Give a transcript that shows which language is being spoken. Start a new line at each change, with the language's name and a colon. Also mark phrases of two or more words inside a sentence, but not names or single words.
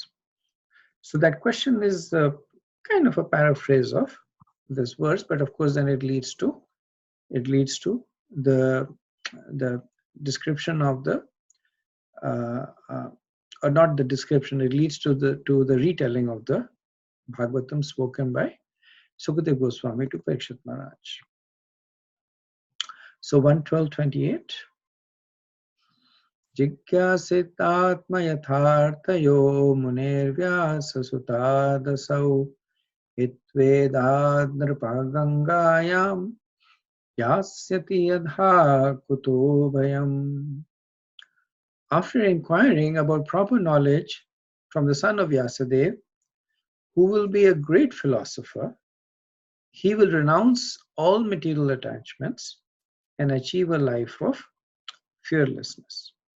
English: So that question is kind of a paraphrase of this verse, but of course then it leads to the description of the or not the description, it leads to the retelling of the Bhagavatam spoken by Sukadeva Goswami to Parikshit Maharaj. So 112:28.
Sanskrit: Jigyasitatma yathartayo munirvyasasutadasau itvedad nripagangayam yasyati yadha kuto bhayam.
English: After inquiring about proper knowledge from the son of Vyasadeva, who will be a great philosopher, he will renounce all material attachments and achieve a life of fearlessness.